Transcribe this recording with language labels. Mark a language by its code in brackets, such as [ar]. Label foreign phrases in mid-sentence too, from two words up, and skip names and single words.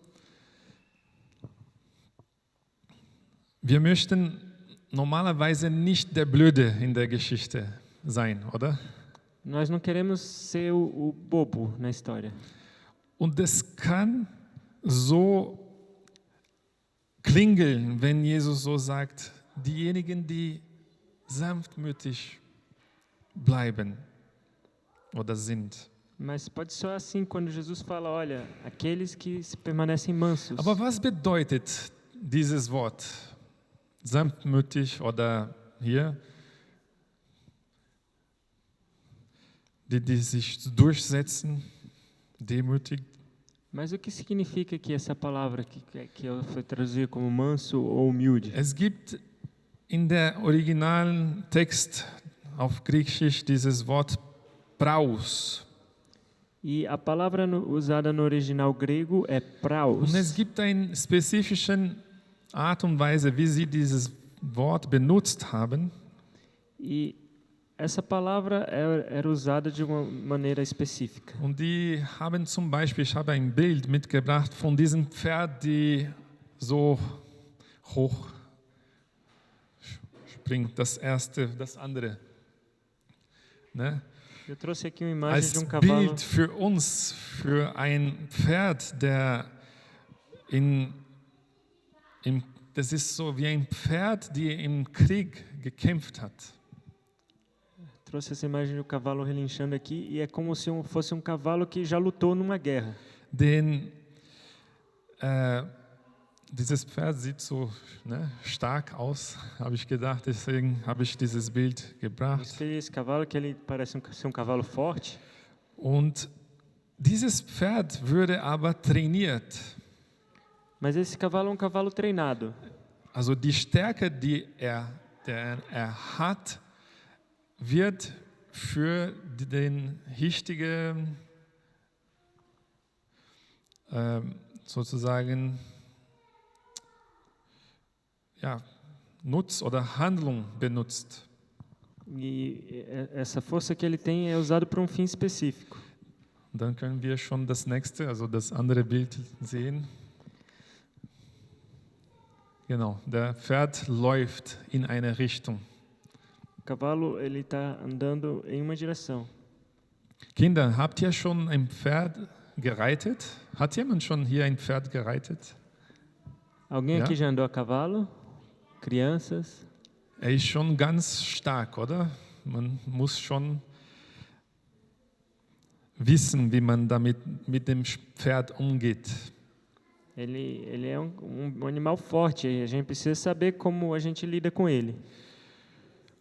[de] Wir möchten normalerweise nicht der Blöde in der Geschichte sein, oder? [pt] Nós não queremos ser o bobo na história. [de] Und es kann so klingeln, wenn Jesus so sagt, diejenigen, die sanftmütig bleiben oder sind. [pt] Mas pode soar assim quando Jesus fala, olha, aqueles que permanecem mansos. [de] Aber was bedeutet dieses Wort? Sanftmütig oder hier, die sich durchsetzen, demütig. [pt] Mas o que significa aqui essa palavra que foi traduzida como manso ou humilde? [de] Es gibt in der originalen Text auf Griechisch dieses Wort praus. [pt] E a palavra usada no original grego é praus. [de] Und es gibt eine spezifische Art und Weise, wie sie dieses Wort benutzt haben. [pt] E essa palavra era usada de uma maneira específica. [de] Und die haben zum Beispiel, ich habe ein Bild mitgebracht von diesem Pferd, die so hoch springt, das erste, das andere. Ne? [pt] Eu trouxe aqui uma imagem [de] Als [pt] de cavalo. [de] Bild für uns, für ein Pferd, der das ist so wie ein Pferd, die im Krieg gekämpft hat. [pt] Trouxe essa imagem do cavalo relinchando aqui e é como se fosse cavalo que já lutou numa guerra. [de] Denn dieses Pferd sieht so stark aus, habe ich gedacht, deswegen habe ich dieses Bild gebracht. [pt] Escolhi esse cavalo que ele parece ser cavalo forte. [de] Und dieses Pferd würde aber trainiert. [pt] Mas esse cavalo é cavalo treinado. [de] Also die Stärke, die er hat, wird für den richtigen sozusagen Nutz oder Handlung benutzt. [pt] E essa força que ele tem é usada para fim específico. [de] Dann können wir schon das nächste, also das andere Bild sehen. Genau, der Pferd läuft in eine Richtung. [pt] O cavalo ele está andando em uma direção. [de] Kinder, habt ihr schon ein Pferd gereitet? Hat jemand schon hier ein Pferd gereitet? [pt] Alguém [de] Ja? [pt] aqui já andou a cavalo? Crianças? [de] Er ist schon ganz stark, oder? Man muss schon wissen, wie man damit mit dem Pferd umgeht. [pt] Ele é um animal forte. A gente precisa saber como a gente lida com ele.